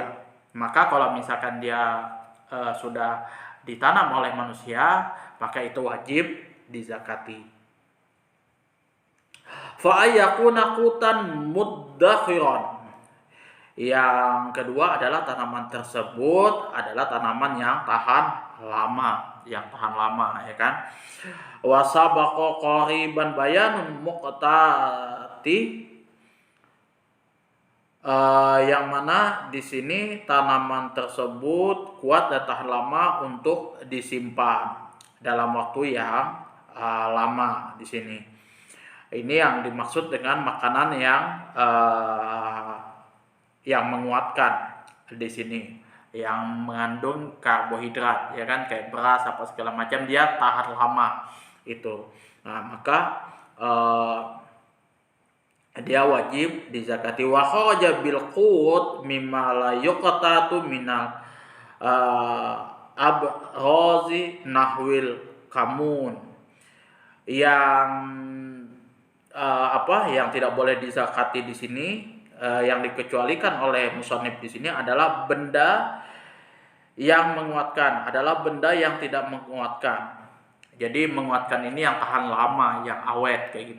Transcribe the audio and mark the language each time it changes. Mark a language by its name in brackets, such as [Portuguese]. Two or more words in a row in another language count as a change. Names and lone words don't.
[Indonesian] Maka kalau misalkan dia sudah ditanam oleh manusia, maka itu wajib dizakati. [Arabic] فأن يكون قوتا مدخرا. [Indonesian] Yang kedua adalah tanaman tersebut adalah tanaman yang tahan lama, ya kan. [Arabic] وسبق قريبا بيان المقتات, [Indonesian] yang mana di sini tanaman tersebut kuat dan tahan lama untuk disimpan dalam waktu yang lama di sini. Ini yang dimaksud dengan makanan yang menguatkan di sini, yang mengandung karbohidrat, ya kan, kayak beras apa segala macam, dia tahan lama itu. Nah, maka dia wajib dizakati. [Arabic] وخرج بالقوت مما لا يقتات من الأبازير نحو الكمون. [Indonesian] Yang yang tidak boleh dizakati di sini, yang dikecualikan oleh musannif di sini adalah benda yang menguatkan, adalah benda yang tidak menguatkan. Jadi menguatkan ini yang tahan lama, yang awet kayak gitu.